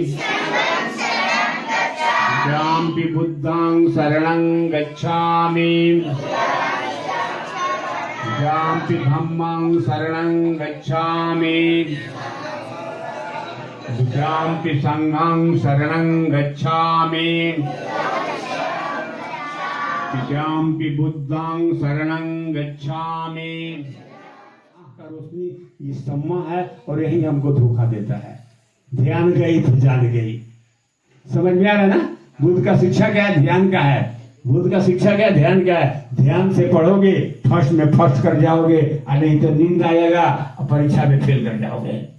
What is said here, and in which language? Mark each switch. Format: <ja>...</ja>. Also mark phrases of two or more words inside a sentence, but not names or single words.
<pi>द्व्यामपि बुद्धं शरणं गच्छामि, द्व्यामपि धम्मं शरणं गच्छामि, द्व्यामपि संघं शरणं गच्छामि, द्व्यामपि बुद्धं शरणं गच्छामि।</pi> <hi>का रोशनी ये सम्मा है और यही हमको धोखा देता है। ध्यान गई तो जान गई। समझ में आ रहा है ना? बुद्ध का शिक्षा क्या है? ध्यान का है। बुद्ध का शिक्षा क्या है? ध्यान का है। ध्यान से पढ़ोगे फर्स्ट में फर्स्ट कर जाओगे, और नहीं तो नींद आएगा और परीक्षा में फेल कर जाओगे।</hi>